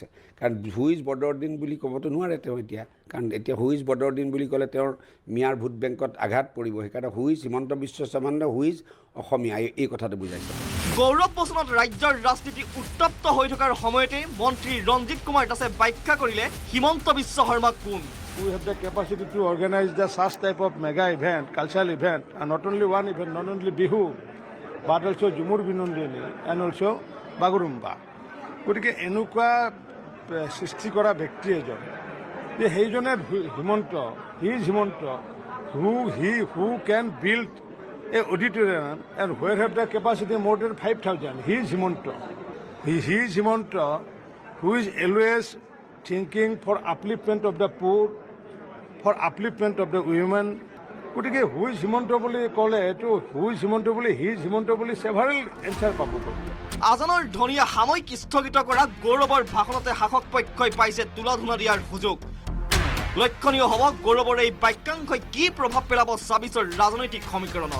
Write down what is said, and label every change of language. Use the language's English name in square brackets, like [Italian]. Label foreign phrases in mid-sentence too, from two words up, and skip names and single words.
[Assamese] কাৰণ [English] who is [Assamese] বদৰুদ্দিন বুলি ক'বতো নোৱাৰে তেওঁ এতিয়া, কাৰণ এতিয়া [English] who is [Assamese] বদৰুদ্দিন বুলি ক'লে তেওঁৰ মিয়াৰ ভোট বেংকত আঘাত পৰিব। সেইকাৰণে [English] who is [Assamese] হিমন্ত বিশ্ব শৰ্মা নে [English] who is [Assamese] অসমীয়া এই কথাটো বুজাইছে। গৌৰৱ বচনত ৰাজ্যৰ ৰাজনীতি উত্তপ্ত হৈ থকাৰ সময়তে মন্ত্ৰী ৰঞ্জিত কুমাৰ দাসে ব্যাখ্যা কৰিলে হিমন্ত বিশ্ব শৰ্মা কোন। [English] We have the capacity to organize the such type of mega event, cultural event, and not only one event, not only Bihu, but also Jumur Binondini and also Bagurumba. [Assamese] গতিকে এনেকুৱা সৃষ্টি কৰা ব্যক্তি এজন যে সেইজনে হিমন্ত, [English] he is [Assamese] হিমন্ত, [English] who can build a auditorium and where have the capacity more than 5,000. He is Himonto. He is Himonto who is always thinking for upliftment of the poor, for upliftment of the women. [Assamese] গতিকে [English] who is [Assamese] হিমন্ত বুলি ক'লে এইটো [English] who is [Assamese] হিমন্ত বুলি [English] he is [Assamese] হিমন্ত বুলি [English] several answer [Assamese] পাব। আজানৰ ধনিয়া সাময়িক স্থগিত কৰা গৌৰৱৰ ভাষণতে শাসক পক্ষই পাইছে তুলাধুনা দিয়াৰ সুযোগ। লক্ষণীয় হ'ব গৌৰৱৰ এই বাক্যাংশই কি প্ৰভাৱ পেলাব ২৬ৰ ৰাজনৈতিক সমীকৰণত।